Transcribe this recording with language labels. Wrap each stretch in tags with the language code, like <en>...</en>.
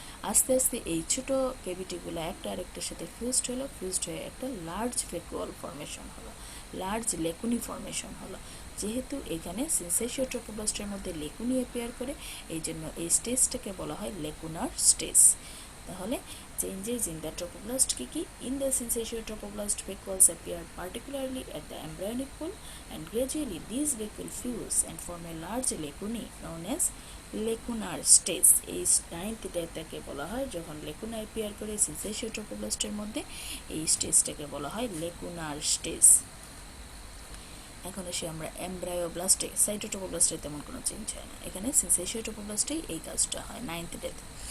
<bn>আস্তে আস্তে এই ছোটো কেভিটিগুলো একটা আরেকটার সাথে ফিউজড হয়ে একটা লার্জ ভ্যাকুয়াল ফর্মেশন হলো, লার্জ লেকুনি ফর্মেশন হলো। যেহেতু এখানে সিনসেশিয়াল ট্রপোব্লাস্টের মধ্যে লেকুনি অ্যাপিয়ার করে, এই জন্য এই স্টেজটাকে বলা হয় লেকুনার স্টেজ।</bn> <en>তাহলে changes in the trophoblast</en> <bn>কি কি?</bn> <en>In the syncytial trophoblast vacuoles appear particularly at the embryonic pole, and gradually these vacuoles fuse and form a large lacunae known as lacunar stage.</en> <bn>এই 9th ডেটাকে বলা হয় যখন লেকুনা অ্যাপিয়ার করে সিনসেশিয়াল ট্রপোব্লাস্টের মধ্যে, এই স্টেজটাকে বলা হয় লেকুনার স্টেজ। এখন এসে আমরা এমব্রায়োব্লাস্টে, সাইটোট্রপোব্লাস্টে তেমন কোনো চেঞ্জ হয় না, এখানে সিনসেশিয়াল ট্রপোব্লাস্টেই এই কাজটা হয় 9th ডেতে।</bn>